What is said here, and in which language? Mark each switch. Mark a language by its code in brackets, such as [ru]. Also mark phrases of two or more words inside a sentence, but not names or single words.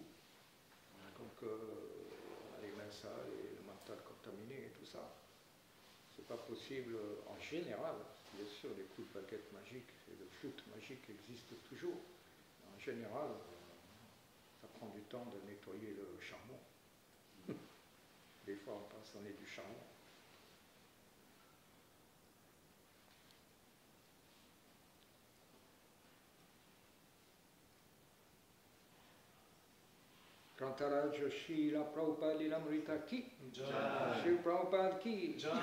[fr] Donc on a les mains sales et le mental contaminé et tout ça. C'est pas possible en général. Bien sûr, les coups de baguette magique et de flûte magique existent toujours. En général, ça prend du temps de nettoyer le charbon. Des fois, on pense qu'on est du charbon. [hi] Kantara Srila Prabhupada Lilamrita ki, Sri Prabhupada ki,